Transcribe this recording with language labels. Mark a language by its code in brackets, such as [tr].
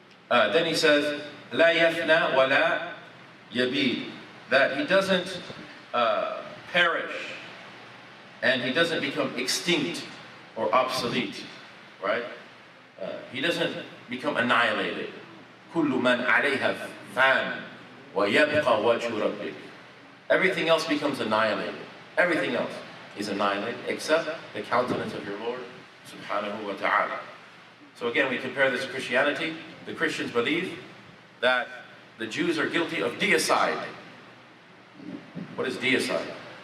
[en] Then he says, [ar] لا يفنى ولا يبيد, [en] that he doesn't perish and he doesn't become extinct or obsolete, right? He doesn't become annihilated. [ar] كل من عليها فان ويبقى وجه ربك. [en] Everything else becomes annihilated. Everything else is annihilated except the countenance of your Lord subhanahu wa ta'ala. So again, we compare this to Christianity. The Christians believe that the Jews are guilty of deicide. What is deicide?